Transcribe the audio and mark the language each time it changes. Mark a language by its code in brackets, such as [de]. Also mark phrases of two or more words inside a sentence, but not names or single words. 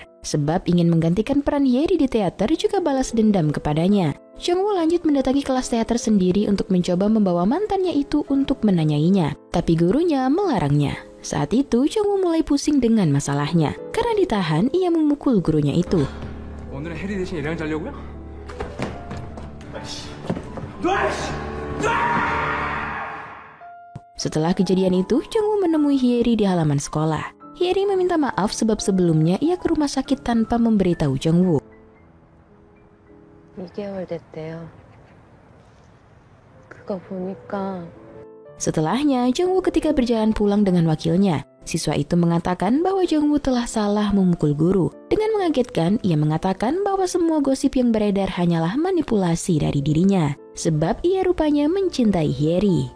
[id] Sebab ingin menggantikan peran Hyeri di teater juga balas dendam kepadanya. Jungwoo lanjut mendatangi kelas teater sendiri untuk mencoba membawa mantannya itu untuk menanyainya. Tapi gurunya melarangnya. Saat itu Jungwoo mulai pusing dengan masalahnya. Karena ditahan, ia memukul gurunya itu. [ko] 오늘은 해리 대신 얘랑 자려고요? [id] Setelah kejadian itu, Jungwoo menemui Hyeri di halaman sekolah. Hyeri meminta maaf sebab sebelumnya ia ke rumah sakit tanpa memberitahu Jungwoo. [ko] 2개월 됐대요. 그거 보니까. [id] Setelahnya, Jungwoo ketika berjalan pulang dengan wakilnya, siswa itu mengatakan bahwa Jungwoo telah salah memukul guru. Dengan mengagetkan, ia mengatakan bahwa semua gosip yang beredar hanyalah manipulasi dari dirinya, sebab ia rupanya mencintai Hyeri.